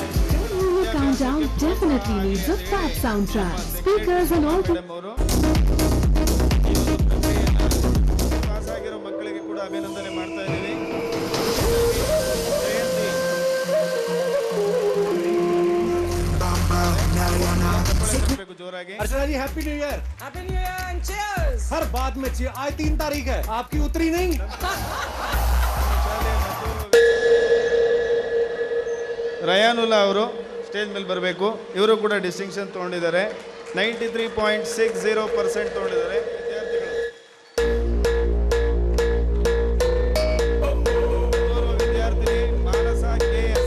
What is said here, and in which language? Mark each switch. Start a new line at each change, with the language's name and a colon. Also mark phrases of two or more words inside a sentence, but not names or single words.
Kannada: ಪಾಸ್ ಆಗಿರೋ ಮಕ್ಕಳಿಗೆ ಕೂಡ ಅಭಿನಂದನೆ ಮಾಡ್ತಾ ಇದ್ದೀವಿ. जोरागी
English: Archana ji happy new year. Happy new year and cheers.
Hindi: हर बात में चीयर. आज 3 तारीख है, आपकी उतरी नहीं.
Kannada: ರಯಾನುಲ್ಲಾ ಅವರು ಸ್ಟೇಜ್ ಮೇಲೆ ಬರಬೇಕು. ಇವರು ಕೂಡ ಡಿಸ್ಟಿಂಕ್ಷನ್ ತೊಗೊಂಡಿದ್ದಾರೆ. 93.60% ತೊಗೊಂಡಿದ್ದಾರೆ ವಿದ್ಯಾರ್ಥಿನಿ ಮಾನಸ KS.